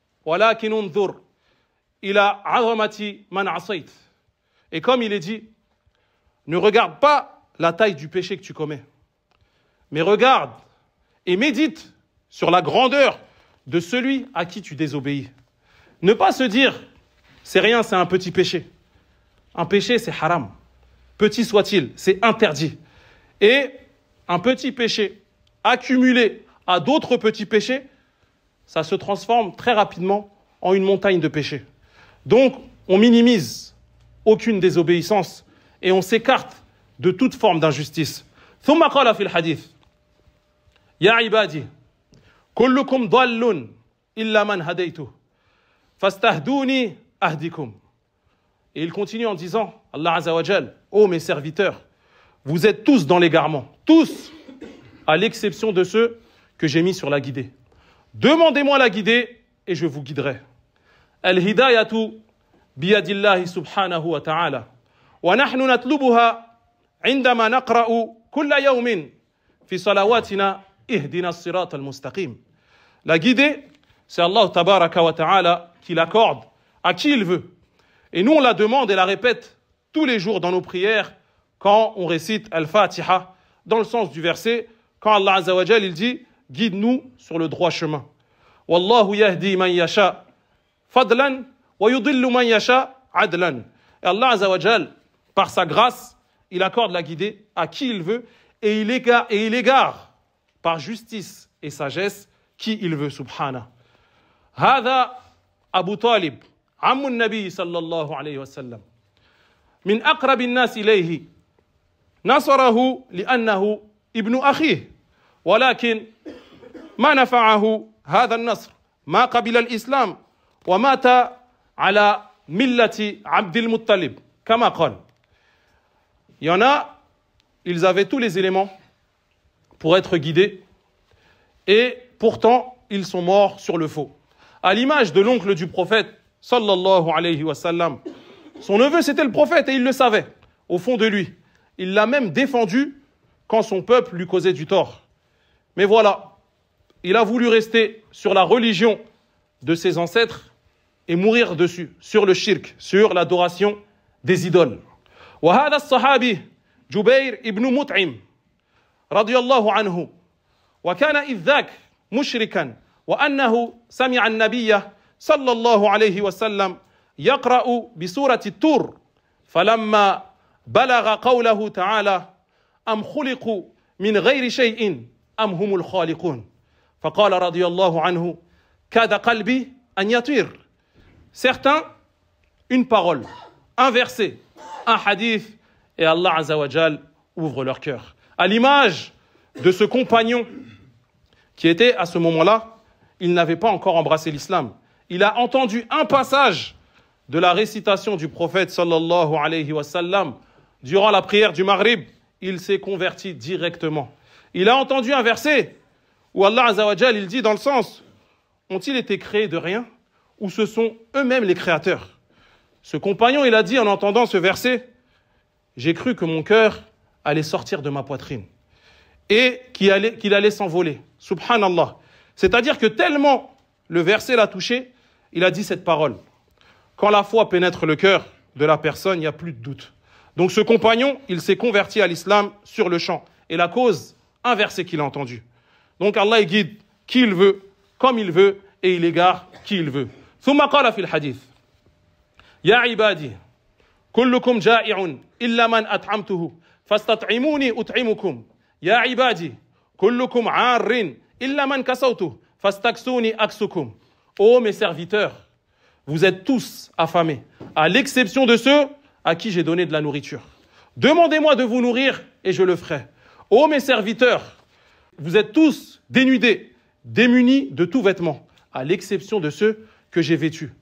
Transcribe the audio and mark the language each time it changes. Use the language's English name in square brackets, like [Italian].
[Arabic] ولكن انظر إلى عظمة من عصيت. [French] Et comme il est dit, ne regarde pas la taille du péché que tu commets, mais regarde et médite sur la grandeur de celui à qui tu désobéis. Ne pas se dire, c'est rien, c'est un petit péché. Un péché, c'est haram. Petit soit-il, c'est interdit. Et un petit péché accumulé à d'autres petits péchés, ça se transforme très rapidement en une montagne de péchés. Donc, on minimise aucune désobéissance et on s'écarte de toute forme d'injustice. [Arabic] ثم قال في الحديث يا عبادي كلكم ضال إلا من هديته فاستهدوني أهدكم. [French] Et il continue en disant, Allah Azza wa Jal, ô mes serviteurs, vous êtes tous dans l'égarement, tous, à l'exception de ceux que j'ai mis sur la guidée. Demandez-moi la guidée et je vous guiderai. [Arabic] Al-hidayatu biyadillahi subhanahu wa ta'ala. Wa nahnu natlubuha عندما نقرأ كل يوم في صلواتنا اهدنا الصراط المستقيم. [French] La guidée, c'est Allah tabaraka wa ta'ala qui l'accorde à qui il veut. Et nous, on la demande et la répète tous les jours dans nos prières quand on récite Al-Fatiha, dans le sens du verset, quand Allah Azza wa Jal, il dit « Guide-nous sur le droit chemin ». [Arabic] « Wallahu yahdi man yasha fadlan wa yudillu man yasha adlan ». [French] Et Allah Azza wa Jal, par sa grâce, il accorde la guidée à qui il veut et il égare par justice et sagesse qui il veut, subhana. [Arabic] Hada Abu Talib, عم النبي صلى الله عليه وسلم من أقرب الناس إليه نصره لأنه ابن أخيه ولكن ما نفعه هذا النصر ما قبل الإسلام ومات على ملة عبد المطلب كما قال. [French] Il y en a, ils avaient tous les éléments pour être guidés et pourtant ils sont morts sur le faux. À l'image de l'oncle du prophète sallallahu alayhi wa sallam. Son neveu, c'était le prophète et il le savait, au fond de lui. Il l'a même défendu quand son peuple lui causait du tort. Mais voilà, il a voulu rester sur la religion de ses ancêtres et mourir dessus, sur le shirk, sur l'adoration des idoles. [Arabic] وهذا الصحابي جبير ابن مطعم رضي الله عنه وكان إذ ذاك مشركا وأنه سمع النبي صلى الله عليه وسلم يقرأ بسورة التور فلما بلغ قوله تعالى أم خلقوا من غير شيء أم هم الخالقون فقال رضي الله عنه كاد قلبي أن يطير. [French] Certains, une parole, un verset, un hadith, et Allah Azza wa Jal ouvre leur cœur. À l'image de ce compagnon qui était à ce moment-là, il n'avait pas encore embrassé l'islam. Il a entendu un passage de la récitation du prophète sallallahu alayhi wa sallam durant la prière du Maghrib. Il s'est converti directement. Il a entendu un verset où Allah Azza wa Jal, il dit dans le sens, ont-ils été créés de rien ou ce sont eux-mêmes les créateurs? Ce compagnon, il a dit en entendant ce verset, j'ai cru que mon cœur allait sortir de ma poitrine et qu'il allait s'envoler. Subhanallah. C'est-à-dire que tellement le verset l'a touché, il a dit cette parole. Quand la foi pénètre le cœur de la personne, il n'y a plus de doute. Donc ce compagnon, il s'est converti à l'islam sur le champ. Et la cause, un verset qu'il a entendu. Donc Allah il guide qui il veut, comme il veut, et il égare qui il veut. [Arabic] ثم قال في الحديث يا عبادي كلكم جائع إلا من أطعمته فاستطعموني أطعمكم يا عبادي كلكم عار إلا من كسوته فاستكسوني أكسكم. [French] Ô mes serviteurs, vous êtes tous affamés, à l'exception de ceux à qui j'ai donné de la nourriture. Demandez-moi de vous nourrir et je le ferai. Ô mes serviteurs, vous êtes tous dénudés, démunis de tout vêtement, à l'exception de ceux que j'ai vêtus.